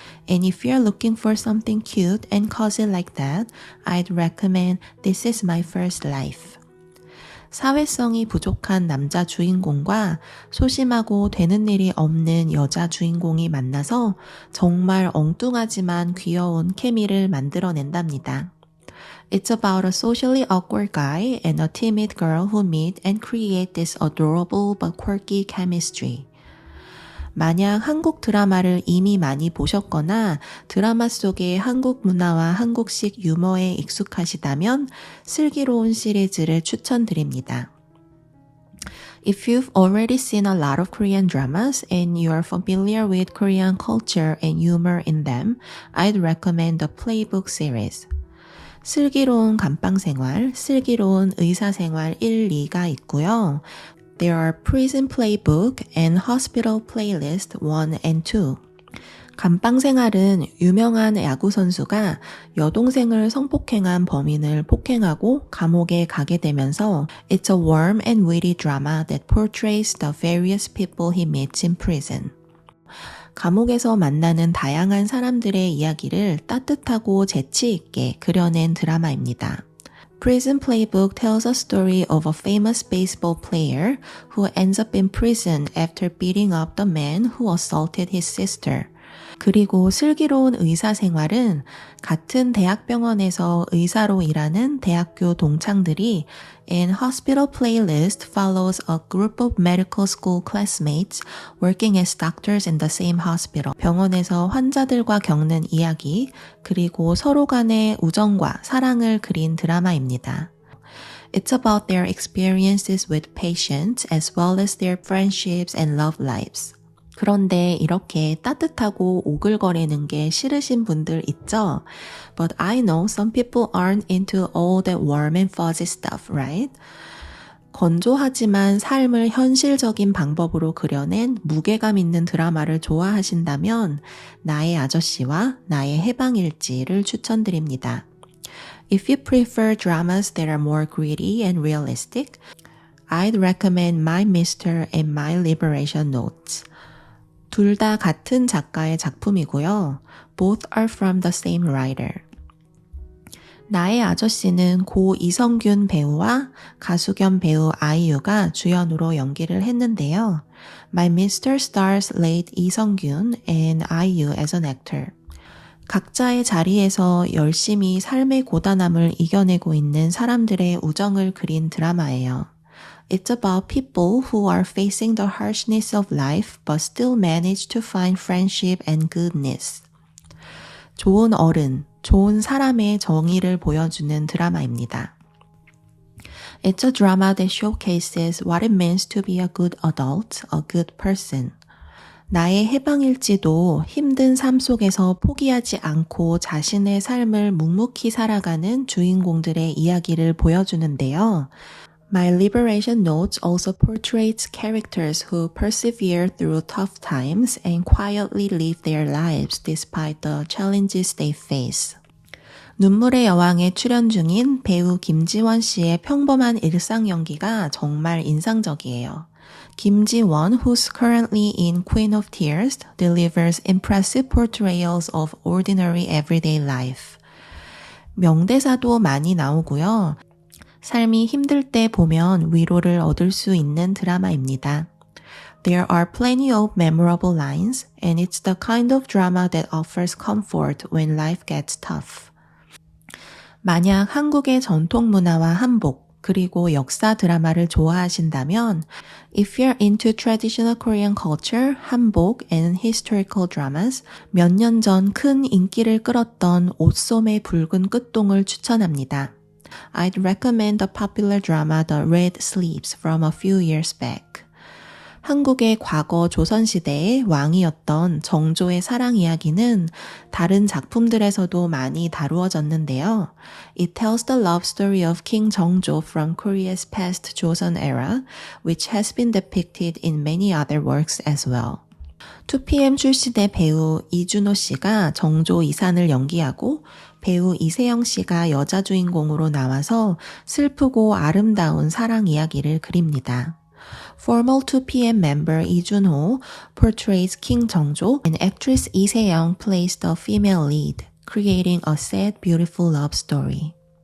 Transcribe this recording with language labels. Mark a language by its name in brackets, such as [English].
[English] And if you're looking for something cute and cozy like that, I'd recommend This Is My First Life. [Korean] 사회성이 부족한 남자 주인공과 소심하고 되는 일이 없는 여자 주인공이 만나서 정말 엉뚱하지만 귀여운 케미를 만들어낸답니다. [English] It's about a socially awkward guy and a timid girl who meet and create this adorable but quirky chemistry. [Korean] 만약 한국 드라마를 이미 많이 보셨거나 드라마 속의 한국 문화와 한국식 유머에 익숙하시다면 슬기로운 시리즈를 추천드립니다. [English] If you've already seen a lot of Korean dramas and you are familiar with Korean culture and humor in them, I'd recommend the Playbook series. [Korean] 슬기로운 감방생활, 슬기로운 의사생활 1, 2가 있고요. [English] There are Prison Playbook and Hospital Playlist 1 and 2. [Korean] 감방생활은 유명한 야구선수가 여동생을 성폭행한 범인을 폭행하고 감옥에 가게 되면서 [English] It's a warm and witty drama that portrays the various people he meets in prison. [Korean] 감옥에서 만나는 다양한 사람들의 이야기를 따뜻하고 재치 있게 그려낸 드라마입니다. [English] Prison Playbook tells a story of a famous baseball player who ends up in prison after beating up the man who assaulted his sister. [Korean] 그리고 슬기로운 의사생활은 같은 대학병원에서 의사로 일하는 대학교 동창들이 [English] and Hospital Playlist follows a group of medical school classmates working as doctors in the same hospital. [Korean] 병원에서 환자들과 겪는 이야기, 그리고 서로 간의 우정과 사랑을 그린 드라마입니다. [English] It's about their experiences with patients as well as their friendships and love lives. [Korean] 그런데 이렇게 따뜻하고 오글거리는 게 싫으신 분들 있죠? [English] But I know some people aren't into all that warm and fuzzy stuff, right? [Korean] 건조하지만 삶을 현실적인 방법으로 그려낸 무게감 있는 드라마를 좋아하신다면 나의 아저씨와 나의 해방일지를 추천드립니다. [English] If you prefer dramas that are more gritty and realistic, I'd recommend My Mister and My Liberation Notes. [Korean] 둘 다 같은 작가의 작품이고요. [English] Both are from the same writer. [Korean] 나의 아저씨는 고 이성균 배우와 가수 겸 배우 아이유가 주연으로 연기를 했는데요. [English] My Mr. stars late 이성균 and IU as an actor. [Korean] 각자의 자리에서 열심히 삶의 고단함을 이겨내고 있는 사람들의 우정을 그린 드라마예요. [English] It's about people who are facing the harshness of life but still manage to find friendship and goodness. [Korean] 좋은 어른, 좋은 사람의 정의를 보여주는 드라마입니다. [English] It's a drama that showcases what it means to be a good adult, a good person. [Korean] 나의 해방일지도 힘든 삶 속에서 포기하지 않고 자신의 삶을 묵묵히 살아가는 주인공들의 이야기를 보여주는데요. [English] My Liberation Notes also portrays characters who persevere through tough times and quietly live their lives despite the challenges they face. [Korean] 눈물의 여왕에 출연 중인 배우 김지원 씨의 평범한 일상 연기가 정말 인상적이에요. [English] 김지원, who's currently in Queen of Tears, delivers impressive portrayals of ordinary everyday life. [Korean] 명대사도 많이 나오고요. 삶이 힘들 때 보면 위로를 얻을 수 있는 드라마입니다. [English] There are plenty of memorable lines, and it's the kind of drama that offers comfort when life gets tough. [Korean] 만약 한국의 전통 문화와 한복, 그리고 역사 드라마를 좋아하신다면 [English] If you're into traditional Korean culture, 한복 and historical dramas, [Korean] 몇 년 전 큰 인기를 끌었던 옷소매 붉은 끝동을 추천합니다. [English] I'd recommend the popular drama The Red Sleeves from a few years back. [Korean] 한국의 과거 조선시대의 왕이었던 정조의 사랑 이야기는 다른 작품들에서도 많이 다루어졌는데요. [English] It tells the love story of King 정조 from Korea's past Joseon era, which has been depicted in many other works as well. [Korean] 2PM 출신의 배우 이준호 씨가 정조 이산을 연기하고 배우 이세영 씨가 여자 주인공으로 나와서 슬프고 아름다운 사랑 이야기를 그립니다. [English] Former 2PM member Lee Junho portrays King Jeongjo and actress Lee Se-young plays the female lead, creating a sad, beautiful love story.